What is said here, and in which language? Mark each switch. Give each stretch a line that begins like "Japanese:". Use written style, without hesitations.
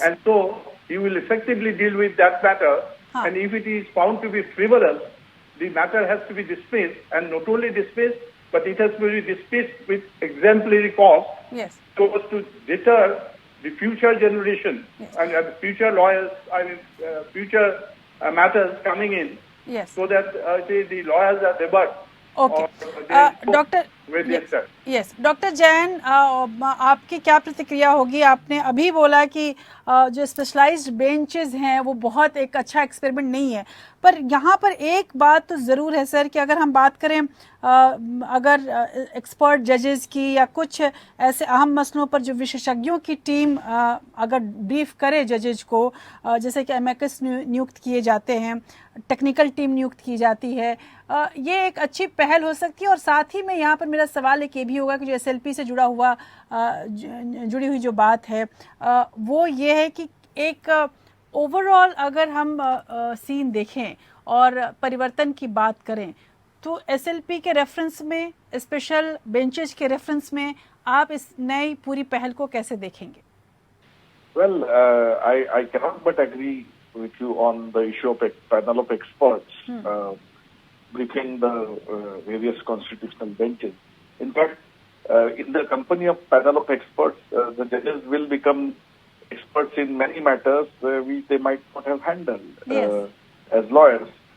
English: And so, he will effectively deal with that matter. And if it is found to be frivolous, the matter has to be dismissed, and not only dismissed, but it has to be dismissed with exemplary cost Yes. so as to deter the future generation and future lawyers, future matters coming in, Yes. so that the lawyers are debarred.
Hindi: Okay doctor yes doctor Jain, आपकी क्या प्रतिक्रिया होगी? आपने अभी बोला कि जो specialised benches हैं वो बहुत एक अच्छा एक्सपेरिमेंट नहीं है, पर यहाँ पर एक बात तो ज़रूर है सर कि अगर हम बात करें अगर एक्सपर्ट जजेस की या कुछ ऐसे अहम मसलों पर जो विशेषज्ञों की टीम अगर ब्रीफ करे जजेस को, जैसे कि एमेकस नियुक्त किए जाते हैं, टेक्निकल टीम नियुक्त की जाती है, ये एक अच्छी पहल हो सकती है। और साथ ही में यहाँ पर मेरा सवाल एक ये भी होगा कि जो SLP से जुड़ी हुई जो बात है वो ये है कि एक ओवरऑल अगर हम सीन देखें और परिवर्तन की बात करें तो SLP के रेफरेंस में, स्पेशल बेंचेस के रेफरेंस में आप इस नई पूरी पहल को कैसे देखेंगे?
English: Well, I cannot but agree with you on the issue of a panel of experts briefing the various constitutional benches. In fact, in the company of panel of experts, the judges will become experts in many matters which they might not have handled as lawyers.